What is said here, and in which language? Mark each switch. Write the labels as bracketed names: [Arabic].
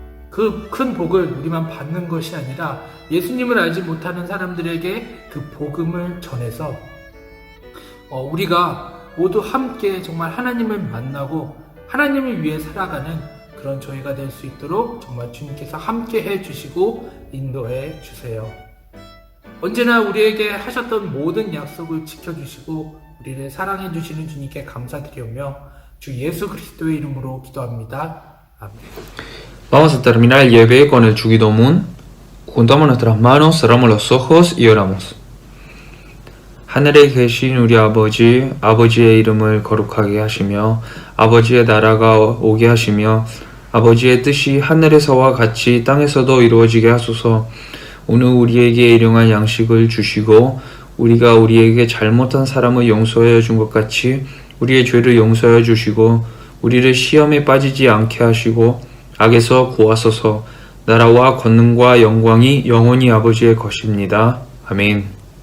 [Korean] 그 큰 복을 우리만 받는 것이 아니라 예수님을 알지 못하는 사람들에게 그 복음을 전해서 우리가 모두 함께 정말 하나님을 만나고 하나님을 위해 살아가는 그런 저희가 될 수 있도록 정말 주님께서 함께 해주시고 인도해 주세요. 언제나 우리에게 하셨던 모든 약속을 지켜주시고 우리를 사랑해 주시는 주님께 감사드리며 주 예수 그리스도의 이름으로 기도합니다. 아멘. [Spanish] Vamos a terminar el YB con el Chugidomun. Juntamos nuestras manos, cerramos los ojos y oramos. [Korean] 하늘에 계신 우리 아버지, 아버지의 이름을 거룩하게 하시며 아버지의 나라가 오게 하시며 아버지의 뜻이 하늘에서와 같이 땅에서도 이루어지게 하소서. 오늘 우리에게 일용할 양식을 주시고 우리가 우리에게 잘못한 사람을 용서하여 준 것 같이 우리의 죄를 용서하여 주시고 우리를 시험에 빠지지 않게 하시고 악에서 구하소서. 나라와 권능과 영광이 영원히 아버지의 것입니다. 아멘.